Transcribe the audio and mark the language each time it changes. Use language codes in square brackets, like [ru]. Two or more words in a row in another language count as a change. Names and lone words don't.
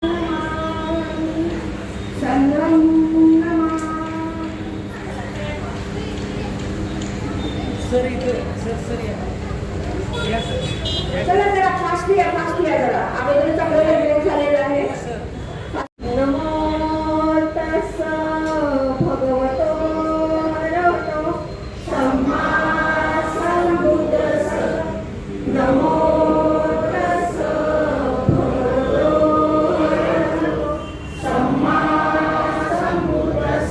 [mr] चला जरा फास्ट या जरा. अगोदरच आपल्याला वेळ झालेला आहे. [pi] नमो तस्स भगवतो अरहतो सम्मा सम्बुद्धस्स. नमो तस्स भगवतो अरहतो सम्मा सम्बुद्धस्स.